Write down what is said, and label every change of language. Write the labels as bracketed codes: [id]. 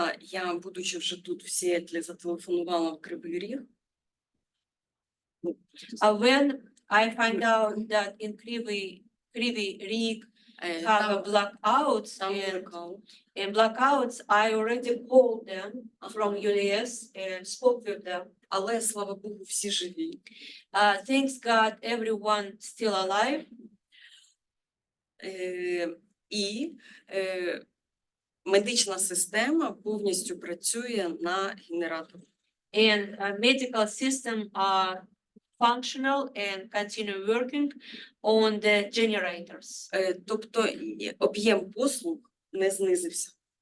[uk] Я, будучи вже тут в Сіетлі, зателефонувала в Кривий Ріг. [en] When I find out that in Kryvyi Rih have a blackouts and blackouts, I already called them from US and spoke with them. [uk] Але, слава Богу, всі живі. [en] Thanks God, everyone still alive. [uk] І медична система повністю працює на генераторі. [en] And medical system are functional and continue working on the generators. [uk] Тобто об'єм послуг не знизився.